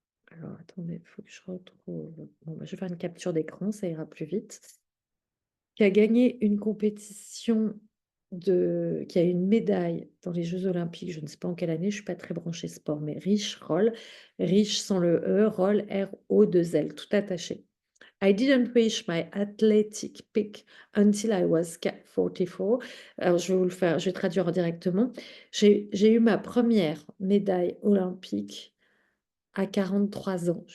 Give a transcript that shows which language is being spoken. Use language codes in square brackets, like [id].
[fr] Alors, attendez, il faut que je retrouve. Bon, bah, je vais faire une capture d'écran, ça ira plus vite. Qui a gagné une compétition qui a une médaille dans les Jeux Olympiques, je ne sais pas en quelle année, je ne suis pas très branchée sport, mais Rich Roll, Rich sans le E, Roll, R-O-2-L, tout attaché. [en] I didn't reach my athletic peak until I was 44. [fr] Alors, je vais vous le faire, je vais traduire directement. J'ai eu ma première médaille olympique à 43 ans.